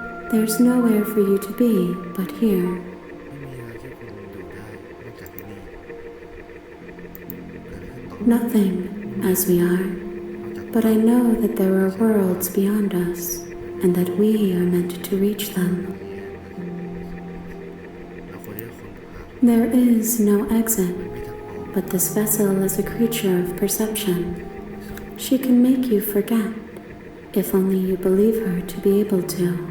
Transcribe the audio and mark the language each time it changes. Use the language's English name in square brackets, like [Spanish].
[English] There's nowhere for you to be but here. [Thai] ไม่มีอะไรที่คุณอยู่ได้นอกจากที่นี่เกิดอะไรขึ้นต่อ [English] Nothing, as we are. [Thai] นอกจาก [English] But I know that there are worlds beyond us, and that we are meant to reach them. [Thai] เราควรที่จะค้นหา [English] There is no exit, [Thai] มันมีทางออก [English] but this vessel is a creature of perception. She can make you forget, if only you believe her to be able to.